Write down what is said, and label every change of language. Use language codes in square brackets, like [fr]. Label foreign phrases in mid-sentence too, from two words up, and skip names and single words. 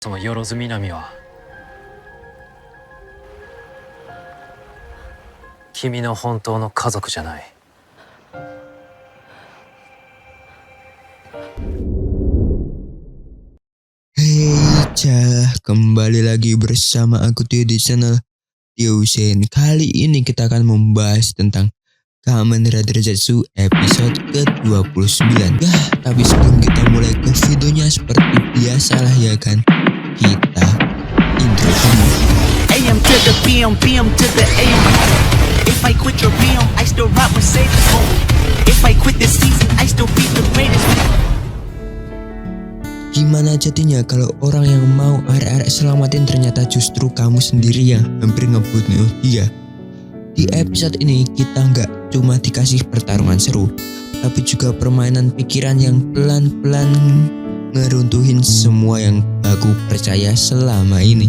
[ja] そのよろずみなみは君の本当の家族じゃない。 [id] Kembali lagi bersama aku Tio di channel Tio Sen. Kali ini kita akan membahas tentang Kamen Rider Zetsu episode ke-29. Tapi sebelum kita mulai ke videonya, seperti biasalah ya kan, kita intro dulu. [en] AM to the PM, PM to the AM. If I quit your PM, I still rock Mercedes. If I quit this season, I still be the greatest. [id] Gimana jadinya kalau orang yang mau arek-arek selamatin ternyata justru kamu sendiri yang hampir ngebunuh dia? Di episode ini kita nggak cuma dikasih pertarungan seru, tapi juga permainan pikiran yang pelan-pelan ngeruntuhin semua yang aku percaya selama ini.